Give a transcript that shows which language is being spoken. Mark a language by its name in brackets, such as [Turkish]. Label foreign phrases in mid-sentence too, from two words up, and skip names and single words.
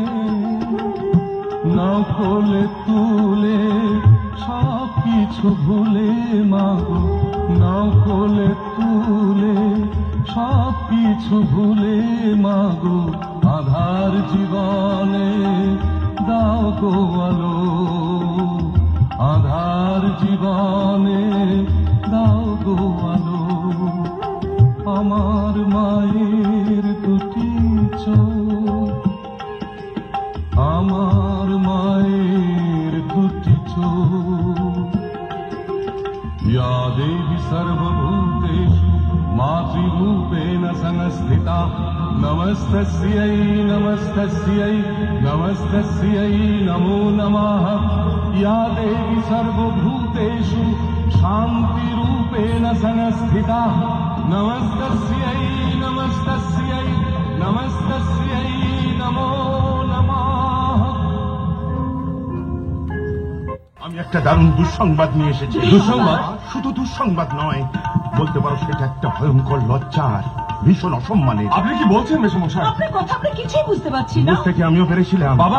[Bangla] নাও কোলে তুলে সব কিছু ভুলে মাগো, নাও কোলে তুলে সব কিছু ভুলে মাগো, আধার জীবনে দাও গো আলো, আধার জীবনে দাও গো আলো। আমার মায়ের দুটি চোখ, আমার মায়ের দুটি চোখ। [Sanskrit] या देवी सर्वभूतेषु मातृरूपेण संस्थिता नमस्तस्यै नमस्तस्यै नमस्तस्यै नमो नमः। या देवी सर्वभूतेषु शान्तिरूपेण संस्थिता नमस्तस्यै नमस्तस्यै नमस्तस्यै नमो नमः। [Bangla] আমি একটা দারুণ দুঃসংবাদ নিয়ে এসেছি। দুঃসংবাদ? শুধু দুঃসংবাদ নয়, বলতে পারো সেটা একটা ভয়ঙ্কর লজ্জার, ভীষণ অসম্মানের। আপনি কি বলছেন মেসমশাই? আপনার কথা আমরা কিছুই বুঝতে পারছি না। বুঝতে কি আমিও পেরেছিলাম। বাবা!